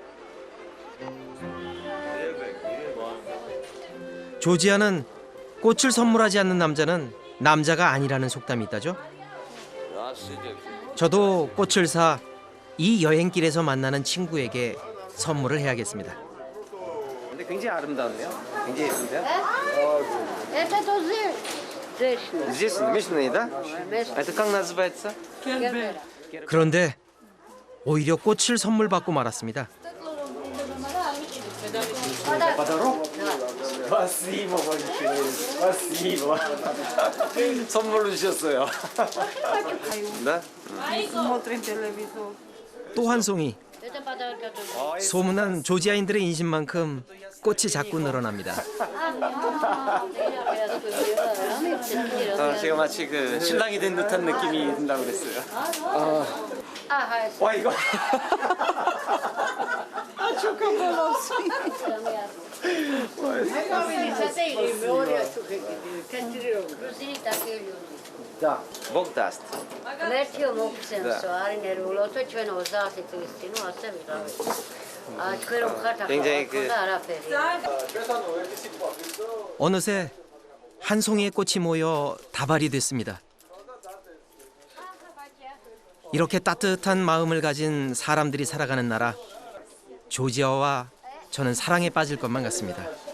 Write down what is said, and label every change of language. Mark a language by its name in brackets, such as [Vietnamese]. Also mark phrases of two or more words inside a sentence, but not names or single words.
[Korean] 조지아는 꽃을 선물하지 않는 남자는 남자가 아니라는 속담이 있다죠. 저도 꽃을 사 이 여행길에서 만나는 친구에게 선물을 해야겠습니다. 근데 굉장히 아름다운데요? 굉장히 예쁜데요? [Russian] Это тоже Здесь местные, да? Это как называется? [Korean] 그런데 오히려 꽃을 선물 받고 말았습니다. [Russian] Спасибо большое. Спасибо. [Korean] 선물로 주셨어요. [Russian] Да? смотрим телевизор. [Korean] 또 한 송이. 소문난 조지아인들의 인심만큼 꽃이 자꾸 늘어납니다. 제가 마치 그 신랑이 된 듯한 느낌이 든다고 그랬어요. 와 이거. [Russian] Да, Бог даст. Letio moksem soarine ruloto [Georgian] ჩვენ 30 წლის წინ ასე ვიყავით. ჩვენ ხართ [Korean] 굉장히 그 어느새 한 송이의 꽃이 모여 다발이 됐습니다. 이렇게 따뜻한 마음을 가진 사람들이 살아가는 나라 조지아와 저는 사랑에 빠질 것만 같습니다.